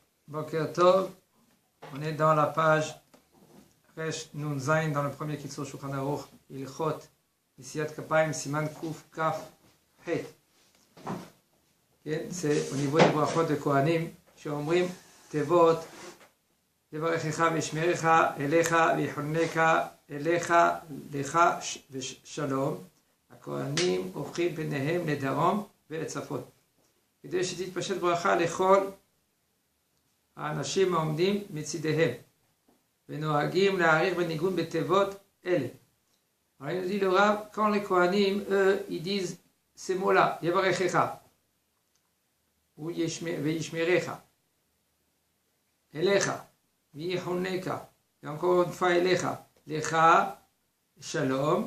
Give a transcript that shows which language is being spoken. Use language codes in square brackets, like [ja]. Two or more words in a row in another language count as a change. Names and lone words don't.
[he] בוקר טוב, [fr] on est dans la page [he] ריש נון זין, [fr] dans le premier Kitzur Shulchan Aruch, [he] הלכות, נשיאת כפיים, סימן קוף, כף, [fr] Het. C'est au niveau des brachot de Kohanim, [he] שאומרים תיבות, יברכך וישמרך, אליך ויחונך, אליך, לך ושלום. הכהנים הופכים ביניהם לדרום ולצפון. כדי שתתפשט ברכה לכל האנשים העומדים מצידיהם, ונוהגים להעריך בניגון בתיבות אלה. [fr] Alors il nous dit le Rav, quand les Kohanim, eux, ils disent ces mots-là, Yevarechecha, ou Veyishmerecha, Elecha, Veyihoneka, et encore une fois [he] אליך, לך, שלום.